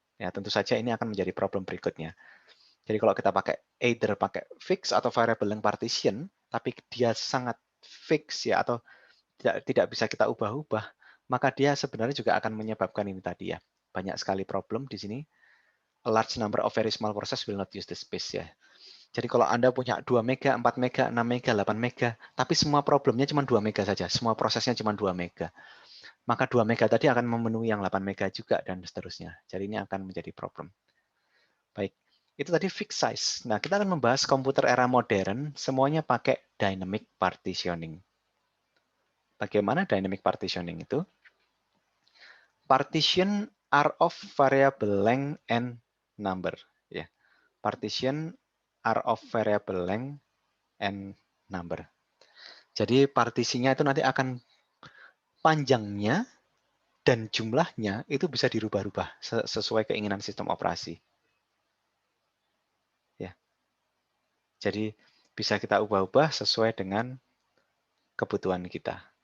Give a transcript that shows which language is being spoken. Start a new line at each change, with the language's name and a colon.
Indonesian: Ya, tentu saja ini akan menjadi problem berikutnya. Jadi kalau kita pakai fix atau variable length partition, tapi dia sangat fix ya atau tidak bisa kita ubah-ubah, maka dia sebenarnya juga akan menyebabkan ini tadi ya. Banyak sekali problem di sini.
English: A large number of very small process will not use the space ya.
Indonesian: Jadi kalau Anda punya 2 mega, 4 mega, 6 mega, 8 mega, tapi semua problemnya cuma 2 mega saja, semua prosesnya cuma 2 mega. Maka 2 mega tadi akan memenuhi yang 8 mega juga dan seterusnya. Jadi ini akan menjadi problem. Baik, itu tadi fixed size. Nah, kita akan membahas komputer era modern, semuanya pakai dynamic partitioning. Bagaimana dynamic partitioning itu?
English: Partition are of variable length and number. Ya, partition are of variable length and number.
Indonesian: Jadi partisinya itu nanti akan panjangnya dan jumlahnya itu bisa dirubah-rubah sesuai keinginan sistem operasi. Ya. Jadi bisa kita ubah-ubah sesuai dengan kebutuhan kita.